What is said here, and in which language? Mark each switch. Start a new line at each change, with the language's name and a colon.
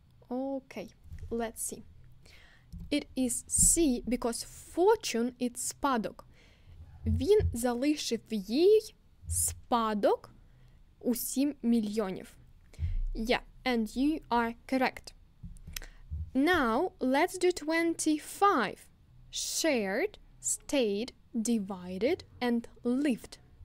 English: Okay, let's see. It is C because fortune is спадок.
Ukrainian: Він залишив їй спадок у 7 мільйонів.
English: Yeah, and you are correct. Now, let's do 25. Shared, stayed, divided, and lived.